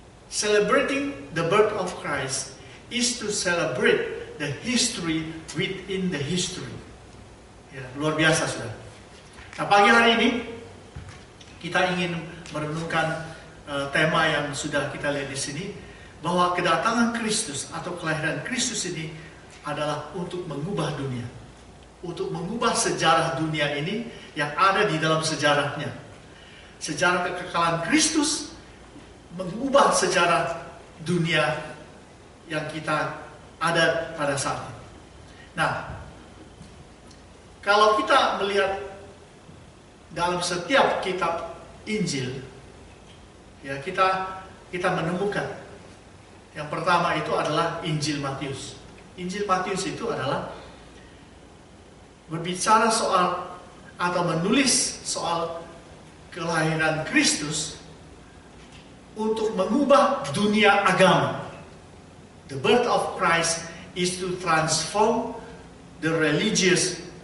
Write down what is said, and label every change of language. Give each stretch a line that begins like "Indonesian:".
English: Celebrating the birth of Christ is to celebrate the history within the history.
Indonesian: Ya, luar biasa sudah. Nah, pagi hari ini kita ingin merenungkan tema yang sudah kita lihat di sini, bahwa kedatangan Kristus atau kelahiran Kristus ini adalah untuk mengubah dunia, untuk mengubah sejarah dunia ini yang ada di dalam sejarahnya. Sejarah kekekalan Kristus mengubah sejarah dunia yang kita ada pada saat ini. Nah, kalau kita melihat dalam setiap kitab Injil, ya kita menemukan yang pertama itu adalah Injil Matius. Injil Matius itu adalah berbicara soal atau menulis soal kelahiran Kristus untuk mengubah dunia agama.
English: The birth of Christ is to transform the religious